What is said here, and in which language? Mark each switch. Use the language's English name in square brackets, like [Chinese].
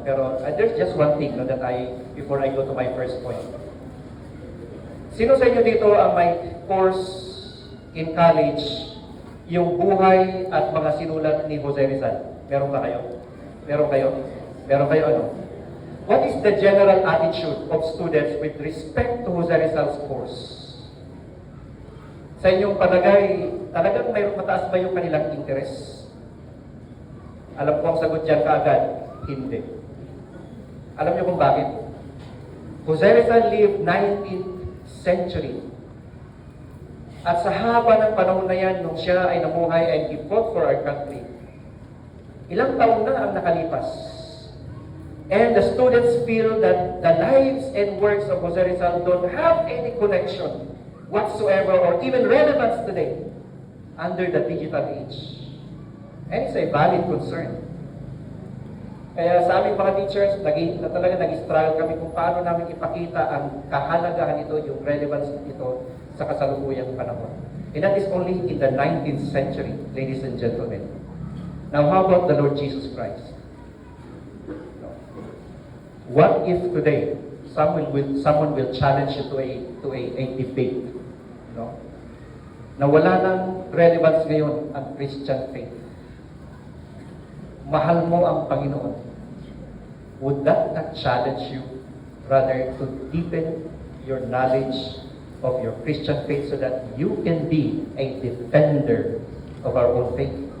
[English] Pero there's just one thing, no, that before I go to my first point. [Filipino] Sino sa inyo dito ang may course in college, yung buhay at mga sinulat ni Jose Rizal? Meron ba kayo? Meron kayo? Meron kayo ano? [English] What is the general attitude of students with respect to Jose Rizal's course? [Filipino] Sa inyong palagay, talagang mayroong mataas ba yung kanilang interest? Alam ko ang sagot dyan kaagad, hindi. Alam niyo kung bakit? [English] Jose Rizal lived 19th century. [Filipino] At sa haba ng panahon na yan, nung siya ay namuhay [English] and he fought for our country, [Filipino] ilang taon na ang nakalipas. [English] And the students feel that the lives and works of Jose Rizal don't have any connection whatsoever or even relevance today under the digital age. And it's a valid concern. [Filipino] Kaya sa aming mga teachers, talaga nag-struggle kami kung paano namin ipakita ang kahalagahan nito, yung relevance nito sa kasalukuyang panahon. [English] And that is only in the 19th century, ladies and gentlemen. Now, how about the Lord Jesus Christ? What if today someone will challenge you to a debate? [Filipino] No? Na wala nang relevance ngayon ang Christian faith. Mahal mo ang Panginoon. [English] Would that not challenge you rather to deepen your knowledge of your Christian faith so that you can be a defender of our own faith?